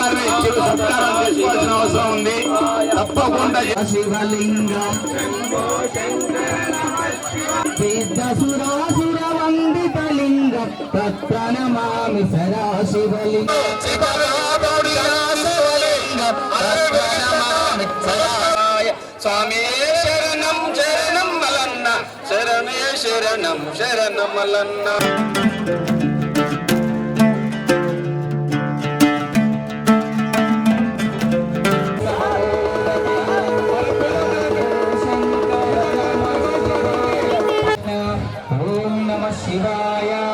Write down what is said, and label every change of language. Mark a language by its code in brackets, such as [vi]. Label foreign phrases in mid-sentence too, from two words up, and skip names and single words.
[te] అవసరం ఉంది. తప్పకుండా [sa] शिवलिंग सिद्धसुरासुर वंदित लिंग तत्र नमामि सदा शिवलिंग [te] స్వామి శరణం శరణం మలన్న శరణే శరణం శరణం మలన్న. [sa] ఓం నమః శివాయ.